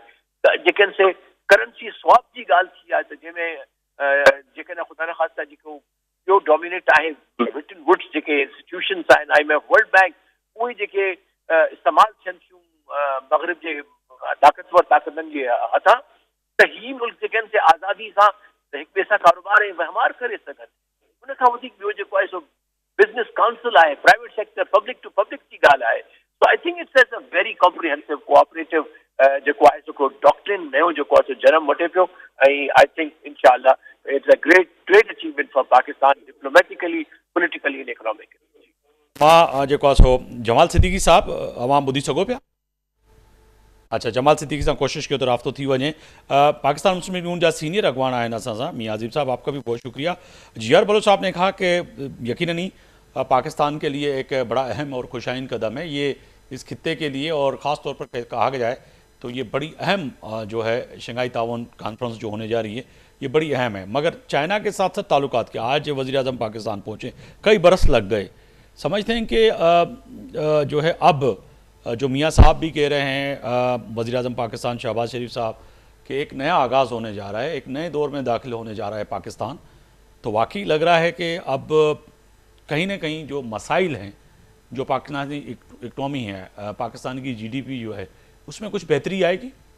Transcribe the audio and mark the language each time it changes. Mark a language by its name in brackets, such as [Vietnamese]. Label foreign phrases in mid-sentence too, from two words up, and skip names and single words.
[Sindhi] त जेके आहिनि से [English] currency swap [Sindhi] जी ॻाल्हि थी आहे त जंहिंमें जेकॾहिं ख़ुदा न ख़ासिता जेको ॿियो डोमिनेट आहे ब्रिटन वुड्स जेके इंस्टीट्यूशन्स आहिनि IMF वर्ल्ड बैंक, उहे जेके इस्तेमालु थियनि थियूं मग़रिब जे ताक़तवर ताक़तनि जे हथां त ही मुल्क जेके आहिनि से आज़ादी सां हिक ॿिए सां कारोबार ऐं वहिंवार करे सघनि। उन खां वधीक ॿियो जेको आहे सो [English] business council [Sindhi] आहे, [English] private sector public to public [Sindhi] जी ॻाल्हि आहे। [English] so I think it's a very comprehensive cooperative [Sindhi] जेको आहे सो डॉक्ट्रिन नयो जेको आहे सो जनम वठे पियो ऐं [English] I think inshallah it's a great achievement for Pakistan diplomatically, politically and economically. [Sindhi] मां जेको आहे सो जमाल सिद्दीकी साहब अवां ॿुधी सघो पिया? अच्छा, जमाल सिद्दीकी सां कोशिशि कयो त राब्तो थी वञे। पाकिस्तान मुस्लिम लीग नून जा सीनियर अगवान आहिनि असां सां, मियां आज़िम साहब [Urdu] آپ کا بھی بہت شکریہ. ضیار بلوچ صاحب نے کہا کہ یقیناً ہی پاکستان کے لیے ایک بڑا اہم اور خوشائن قدم ہے یہ اس خطے کے لیے، اور خاص طور پر کہا جائے تو یہ بڑی اہم جو ہے شنگھائی تاؤن کانفرنس جو ہونے جا رہی ہے یہ بڑی اہم ہے. مگر چائنا کے ساتھ ساتھ تعلقات کے، آج وزیر اعظم پاکستان پہنچے، کئی برس لگ گئے، سمجھتے ہیں کہ جو ہے اب جو میاں صاحب بھی کہہ رہے ہیں وزیر اعظم پاکستان شہباز شریف صاحب کہ ایک نیا آغاز ہونے جا رہا ہے، ایک نئے دور میں داخل ہونے جا رہا ہے پاکستان، تو واقعی لگ رہا ہے کہ اب کہیں نہ کہیں جو مسائل ہیں، جو پاکستانی اکانومی ہے، پاکستان کی GDP جو ہے، اس میں کچھ بہتری آئے گی.